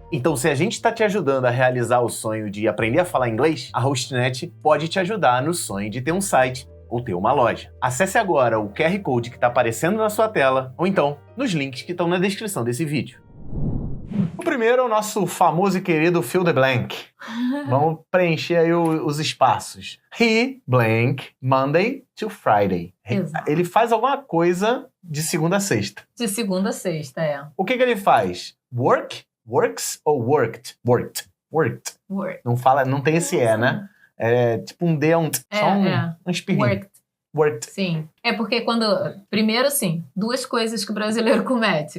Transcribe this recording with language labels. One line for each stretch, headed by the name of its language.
Portuguese: Então, se a gente está te ajudando a realizar o sonho de aprender a falar inglês, a HostNet pode te ajudar no sonho de ter um site ou ter uma loja. Acesse agora o QR Code que está aparecendo na sua tela ou então nos links que estão na descrição desse vídeo. O primeiro é o nosso famoso e querido fill the blank. Vamos preencher aí os espaços.
English: He, blank, Monday to Friday.
Portuguese: Exato. Ele faz alguma coisa de segunda a sexta. De segunda a sexta, O que ele faz?
English: Work, works
Portuguese: ou
English: worked? Worked. Worked. Work.
Portuguese: Não tem esse né? É tipo um D, só um espirrinho.
English: Worked. Worked.
Portuguese: Sim. É porque primeiro, sim, duas coisas que o brasileiro comete.